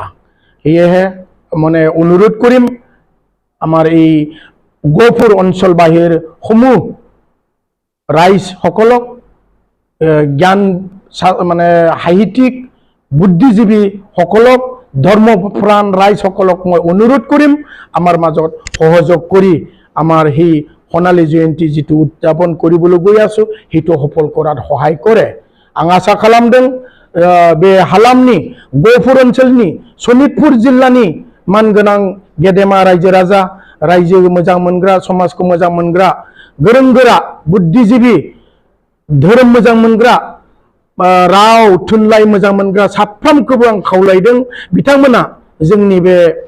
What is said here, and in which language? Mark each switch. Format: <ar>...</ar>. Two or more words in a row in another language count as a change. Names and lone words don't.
<as>সেয়েহে মানে অনুৰোধ কৰিম আমাৰ এই গহপুৰ অঞ্চলবাসীৰ সমূহ ৰাইজসকলক, জ্ঞান মানে সাহিত্যিক বুদ্ধিজীৱী সকলক, ধৰ্মপ্ৰাণ ৰাইজসকলক মই অনুৰোধ কৰিম আমাৰ মাজত সহযোগ কৰি আমাৰ সেই সোণালী জয়ন্তী যিটো উদযাপন কৰিবলৈ গৈ আছোঁ সেইটো সফল কৰাত সহায় কৰে।</as> <brx>आं आसा खालामदों बे हालामनि गहपुर ओनसोलनि सनितपुर जिल्लानि मानगोनां गेदेमा रायजो राजा, रायजो मोजां मोनग्रा, समाजखौ मोजां मोनग्रा, गोरों गोरा बुद्धिजीवी, धोरोम मोजां मोनग्रा, राव थुनलाइ मोजां मोनग्रा साफ्रोमखौबो आं खावलायदों बिथांमोना जोंनि बे</brx>